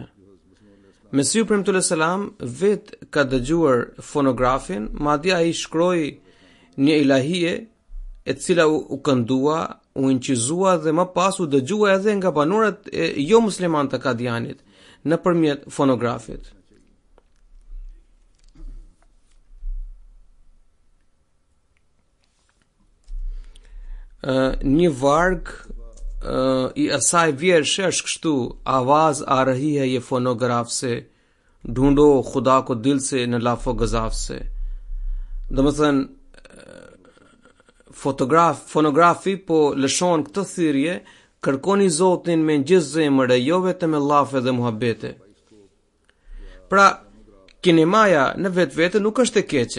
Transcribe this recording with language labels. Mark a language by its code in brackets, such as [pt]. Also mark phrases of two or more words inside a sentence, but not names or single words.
[sq] Mesihu premtuar selam vet ka dëgjuar fonografin, madje ai shkroi një ilahie e cila u këndua, u incizua dhe më pas u dëgjua edhe nga banorët jo musliman të Kadianit nëpërmjet fonografit. Një varg i asaj vjershe është kështu: [ur] آواز آ رہی ہے یہ فونوگراف سے، ڈھونڈو خدا کو دل سے نہ لافو گزاف سے. [sq] Domethënë fonografi po lëshon këtë thirrje: kërkoni Zotin me gjithë zemër e jo vetëm me llafe dhe muhabete. Pra, kinemaja në vetvete nuk është e keqe.